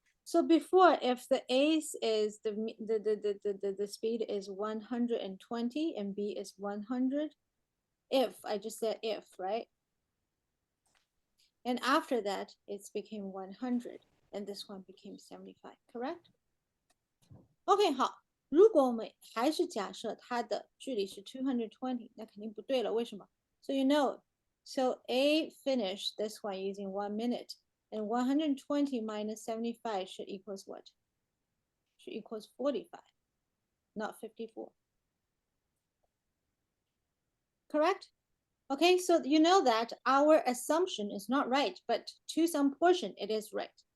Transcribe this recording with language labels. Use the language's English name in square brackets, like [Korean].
[English] So before, if the A is the speed is 120 and B is 100, if I just said if, right? And after that, it's became 100, and this one became 75, correct? [Chinese] OK，好，如果我们还是假设它的距离是220，那肯定不对了。为什么？ [English] So you know, so A finished this one using 1 minute, and 120 minus 75 should equals what? Should equals 45, not 54. Correct? Okay, so you know that our assumption is not right, but to some portion it is right.